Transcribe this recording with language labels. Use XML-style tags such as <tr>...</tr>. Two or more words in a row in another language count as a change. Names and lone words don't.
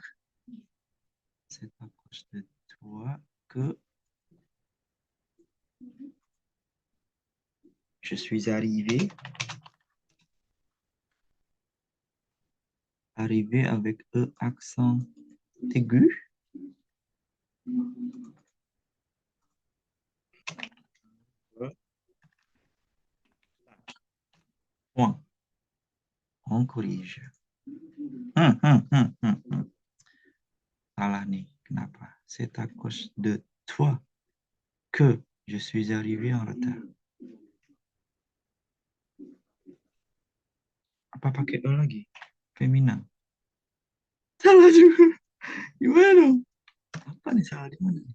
<fr>C'est à cause de toi que je suis arrivé avec E accent aigu. Point. On corrige.</fr> <id>Salah nih, kenapa?</id> <fr>C'est à cause de toi que je suis arrivé en retard.</fr> <id>Apa pakai E lagi? Femina. Salah juga. Gimana dong? Apa nih salah di mana?</id>